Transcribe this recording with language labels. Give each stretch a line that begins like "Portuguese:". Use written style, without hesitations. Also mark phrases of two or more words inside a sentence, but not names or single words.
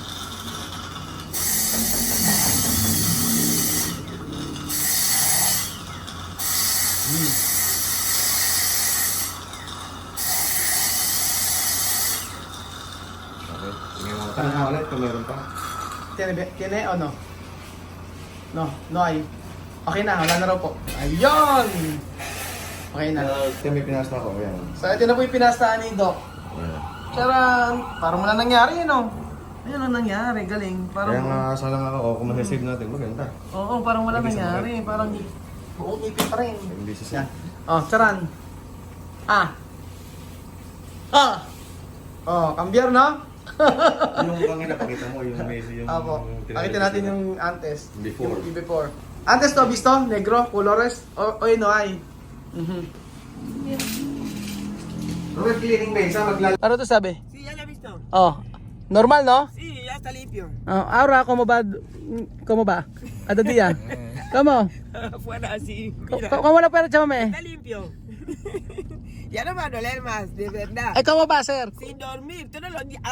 Filipino: Okay. Sige mo. Tanong mo ulit kung meron pa. Tiene o no? No ay. Okay na, wala na raw po. Ayun! Okay na. Ito may pinasta ko. Ayan. So ito na po yung pinastaan ni Doc. Ayan. Charan! Parang wala nangyari yun oh. Ayun ang nangyari, galing. Parang, Kaya nga salang ako, kung masasave natin, maganda. Oo, parang wala Hindi nangyari. Parang buong ngipin pa rin. Hindi sa
Spanish: Yan. Charan. Cambiar no?
Filipino: Yung kanina, pakita mo, yung Messi, yung... Apo. Pakita natin yung antes. Before. Yung before.
Spanish: Antes to, visto? Negro, colores? O no ay? Robert Cleaning Mesa,
Filipino: Ano to sabi?
Spanish: Sí, ya la he visto. Normal no? Sí, ya está limpio. Ahora, ¿cómo va? ¿Cómo va? ¿Cada día? ¿Cómo? Fuera así. Mira, ¿Cómo lo puedes llamar? está limpio. Ya no va a doler más, de verdad. ¿Cómo va a ser? Sin dormir, todos los días.